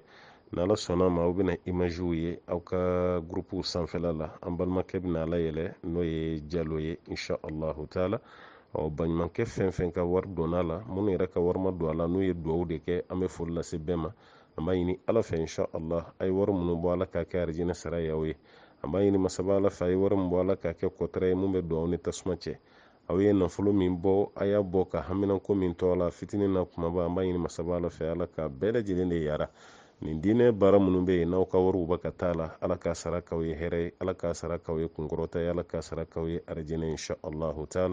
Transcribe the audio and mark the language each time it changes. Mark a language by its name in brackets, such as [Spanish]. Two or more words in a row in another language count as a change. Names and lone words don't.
[Bambara] N'Ala sɔnna ma, aw bɛna imagew ye aw ka groupe sanfɛla la, an balimakɛ bɛna ala yɛlɛ n'o ye Jalo ye, [Arabic] إن شاء الله تعالى. [Bambara] Baɲumankɛ fɛn fɛn ka wari donna la, minnu yɛrɛ ka wari ma don a la, n'u ye dugawu de kɛ, an bɛ foli lase bɛɛ ma. An b'a ɲini Ala fɛ [Arabic] إن شاء الله, [Bambara] a ye wari minnu bɔ Ala k'a kɛ arijinɛ sara ye aw ye. An b'a ɲini masaba Ala fɛ, a ye wari min bɔ Ala k'a kɛ kɔtɛrɛ ye mun bɛ don aw ni tasuma cɛ. Aw ye nafolo min bɔ, a y'a bɔ ka haminako min to a la, fitinin na kumaba, an b'a ɲini masaba Ala fɛ, Ala ka bɛɛ lajɛlen de yara. Nin diinɛ baara minnu bɛ yen n'aw ka wariw bɛ ka taa la, Ala k'a sara k'aw ye hɛrɛ ye, Ala k'a sara k'aw ye kunkɔrɔta ye, Ala k'a sara k'aw ye arijinɛ [Arabic] إن شاء الله تعالى.